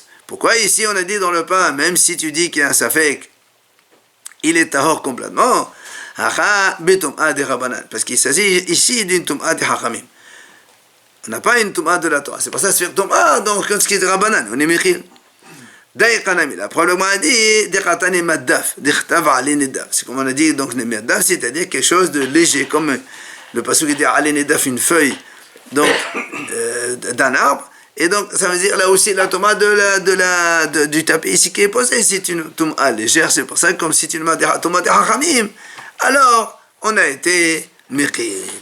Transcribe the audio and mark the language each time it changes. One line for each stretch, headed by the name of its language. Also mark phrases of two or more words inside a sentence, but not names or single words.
French: Pourquoi ici on a dit dans le pain, même si tu dis qu'il y a un safek, il est tahor complètement? Parce qu'il s'agit ici d'une tum'a de hachamim. On n'a pas une tum'a de la Torah. C'est pour ça que c'est tum'a, donc ce qui est de rabanan, on est mechil. Daïkanami, la probablement a dit,
Aramaic: דקתני מדף דכתיב עלה נדף.
French: C'est comme on a dit, donc, maddaf, c'est-à-dire quelque chose de léger, comme le pasuk dit
Hebrew: עלה נדף,
French: une feuille, donc, d'un arbre. Et donc, ça veut dire là aussi la tum'a du tapis ici qui est posé, c'est une tum'a légère. C'est pour ça que comme si tu m'as dit tum'a de hachamim, alors, on a été mechil.